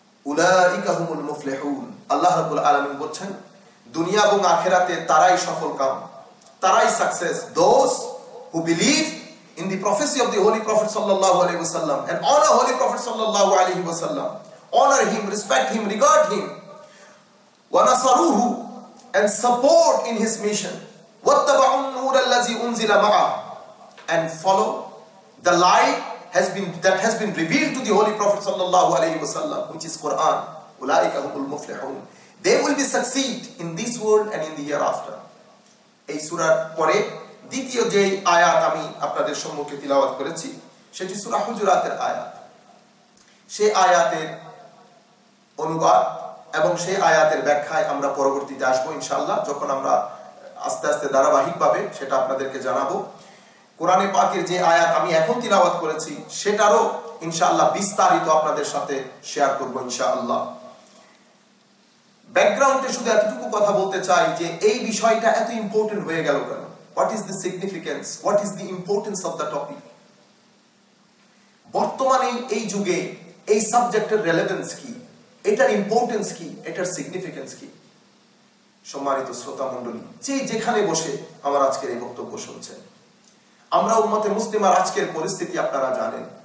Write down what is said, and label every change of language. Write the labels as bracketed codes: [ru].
[ar] উলাইকা হুমুল মুফলিহুন, [bn] আল্লাহ রাব্বুল আলামিন বলেন দুনিয়া এবং আখিরাতে তারাই সফলকাম, তারাই success, [en] those who believe in the prophecy of the Holy Prophet sallallahu alaihi wasallam and honor Holy Prophet sallallahu alaihi wasallam, honor him, respect him, regard him, [ar] wa nasaruhu, [en] and support in his mission, [ar] wattaba'un nur allazi unzila ma'ah, [en] and follow the light that has been revealed to the Holy Prophet sallallahu alaihi wasallam, which is Quran. [ar] Ulaika humul muflihun, [en] they will be succeed in this world and in the hereafter. [bn] এই সূরার পরে দ্বিতীয় যে আয়াত আমি আপনাদের সম্মুখে তিলাওয়াত করেছি সেটি সূরা হুজুরাতের আয়াত। সেই আয়াতের অনুবাদ এবং সেই আয়াতের ব্যাখ্যায় আমরা পরবর্তীতে আসবো ইনশাআল্লাহ, যখন আমরা আস্তে আস্তে ধারাবাহিকভাবে সেটা আপনাদেরকে জানাবো। কোরআনে পাকের যে আয়াত আমি এখন তিলাওয়াত করেছি সেটারও ইনশাআল্লাহ বিস্তারিত আপনাদের সাথে শেয়ার করব ইনশাআল্লাহ। ব্যাকগ্রাউন্ডে শুধু এতটুকু কথা বলতে চাই যে এই বিষয়টা এত ইম্পর্টেন্ট হয়ে গেল কেন? [en] What is the significance? What is the importance of the topic? [bn] বর্তমানে এই যুগে এই সাবজেক্টের রেলেভেন্স কি, এটার ইম্পর্টেন্স কি, এটার সিগনিফিকেন্স কি? সম্মানিত শ্রোতা মণ্ডলী, যে যেখানে বসে আমার আজকের এই বক্তব্য শুনছেন, আমরা উম্মতে মুসলিমার আজকের পরিস্থিতি আপনারা জানেন।